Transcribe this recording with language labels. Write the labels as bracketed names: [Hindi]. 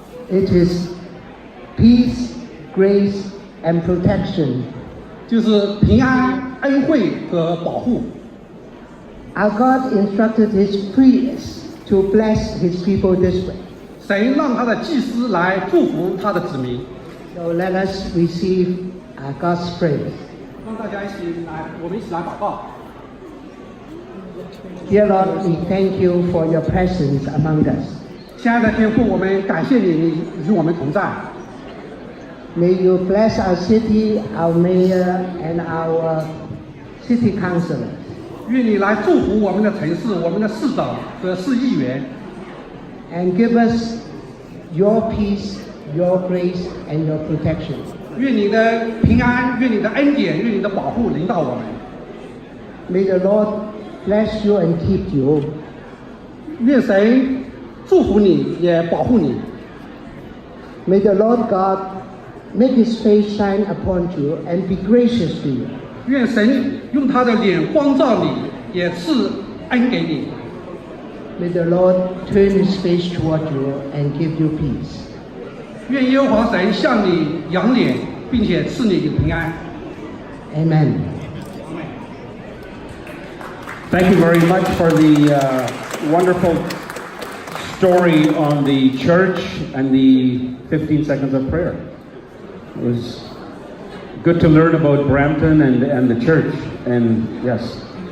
[English] It is peace, grace, and protection. [Chinese] 就是平安、恩惠和保护。 [English] Our God instructed His priests to bless His people this way. [Chinese] 神让他的祭司来祝福他的子民。 [English] So let us receive God's praise. [Chinese] 让大家我们一起来祷告。 [English] Dear Lord, we thank you for your presence among us. [Chinese] 亲爱的天父，我们感谢你与我们同在。 [English] May you bless our city, our mayor, and our city councilors. [Chinese] 愿你来祝福我们的城市、我们的市长和市议员。 [English] And give us your peace, your grace, and your protection. [Chinese] 愿你的平安，愿你的恩典，愿你的保护临到我们。 [English] May the Lord bless you and keep you. [Chinese] 愿神祝福你，也保护你。 [English] May the Lord God make His face shine upon you and be gracious to you. [Chinese] 愿神用他的脸光照你，也赐恩给你。 [English] May the Lord turn His face toward you and give you peace. [Chinese] 愿耶和华神向你扬脸，并且赐你平安。 [English] Amen. Thank you very much for the wonderful story on the church and the 15 seconds of prayer. It was good to learn about Brampton and the church, and yes.